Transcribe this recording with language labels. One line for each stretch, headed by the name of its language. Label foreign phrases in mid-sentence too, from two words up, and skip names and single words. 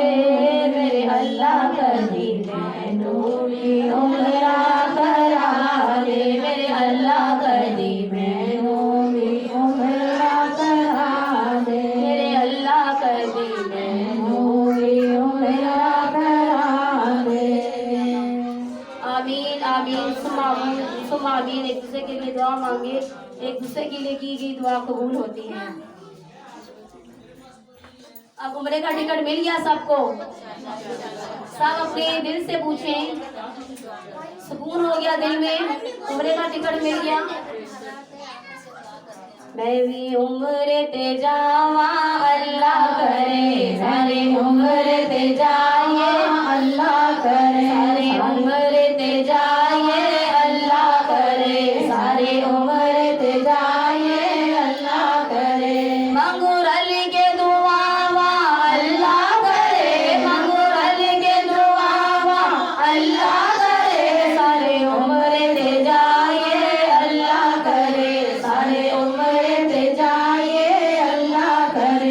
Punjabi: میرے اللہ کدی مینوں بھی عمرہ کرا دے. میرے اللہ کدی مینوں بھی عمرہ کرا دے. میرے اللہ کدی مینوں بھی عمرہ کرا دے.
Arabic: آمين آمين ثم آمين.
Urdu: ایک دوسرے کے لیے دعا مانگے، ایک دوسرے کے لیے کی گئی دعا قبول ہوتی ہے. اب عمرے کا ٹکٹ مل گیا سبکو، سب اپنے دل سے پوچھیں، سکون ہو گیا دل میں، عمرے کا ٹکٹ مل گیا.
Punjabi: میں بھی عمر تے جاواں اللہ کرے، سارے عمر تے جائیے اللہ کرے، سارے عمر تے جائیے اللہ کرے، سارے عمر تے جائیے اللہ کرے. منگورل کے دعاواں اللہ کرے، منگورل کے دعاواں اللہ کرے، سارے عمر تے جائیے اللہ کرے، سارے عمر تے جائیے اللہ کرے.